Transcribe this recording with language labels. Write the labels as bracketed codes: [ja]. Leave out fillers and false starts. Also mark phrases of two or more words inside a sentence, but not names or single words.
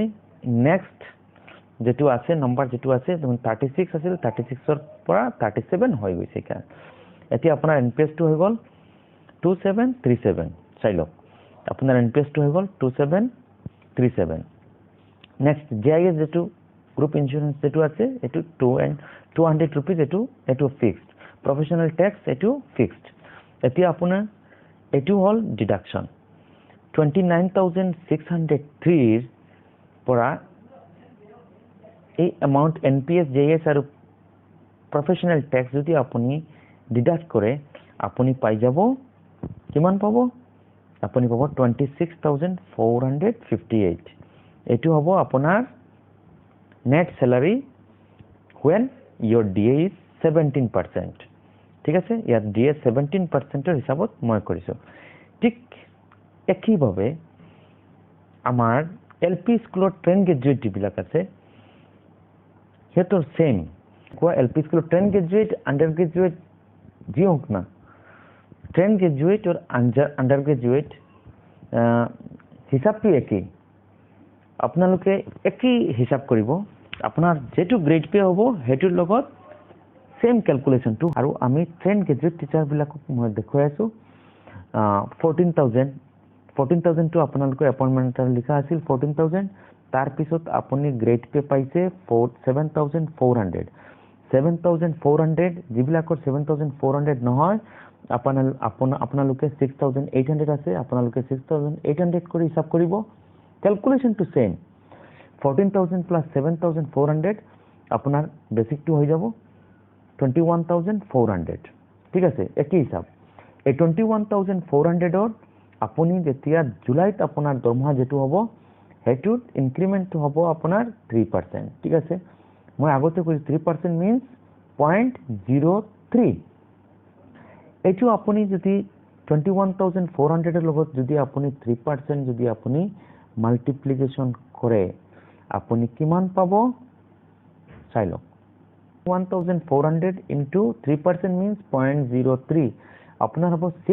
[as] নেক্সট যেটো আছে নম্বৰ যেটো আছে 36 আছিল 36 ৰ পৰা 37 হৈ গৈছে কা এতিয়া আপোনাৰ NPS টো হৈ গ'ল 2737 চাইলক আপোনাৰ NPS টো হৈ গ'ল 2737 নেক্সট JIS যেটো [en] group insurance [as] যেটো আছে এটো 200 rupees এটো [en] fixed professional tax [as] এটো ফিক্সড এতিয়া আপোনাৰ এটো হল ডিডাকশন 29603 ৰ পৰা এই এমাউন্ট NPS JS আৰু [en] professional tax [as] যদি আপুনি ডিডাক্ট কৰে আপুনি পাই যাব কিমান পাব আপুনি পাব 26458 এটো হ'ব আপোনাৰ [en] net salary when your DA is 17% [as] ঠিক আছে ইয়াত DA 17% ৰ হিসাবত মই কৰিছো ঠিক একইভাবে আমাৰ LP স্কুলৰ [en] trained graduate [as] বিলাক আছে হেতৰ সেম কোৱা LP স্কুলৰ [en] trained graduate under graduate [as] যি হোক না [en] trained graduate [as] আৰু [en] under graduate [as] হিসাবটো একই আপোনালোকে একই হিসাব কৰিব আপোনাৰ যেটো [en] grade pay [as] হ'ব হেতুৰ লগত [en] same calculation too [as] আৰু আমি [en] trained graduate teacher [as] বিলাকক মই দেখুৱাই আছো 14000 টু আপোনালোকৰ এপইন্টমেন্টৰ লিখা আছিল 14000 তাৰ পিছত আপুনি [en] grade pay [as] পাইছে 7400 যিবিলাকৰ 7400 নহয় আপোনালোকে 6800 আছে আপোনালোকে 6800 কৰি হিসাব কৰিব [en] calculation too same [as] 14000 plus 7400 আপোনাৰ [en] basic too [as] হৈ যাব 21400 ঠিক আছে একই হিসাব এই 21400 ৰ আপুনি যেতিয়া জুলাইত আপোনাৰ দৰমহা যেটো হ'ব হেতুত ইনক্ৰিমেন্ট হ'ব আপোনাৰ 3% ঠিক আছে মই আগতে কৈছো 3% means 0.03 এটো আপুনি যদি 21400 ৰ লগত যদি আপুনি 3% যদি আপুনি মাল্টিপ্লিকেশন কৰে আপুনি কিমান পাব চাইলক 1400 into 3% means 0.03 আপোনাৰ হ'ব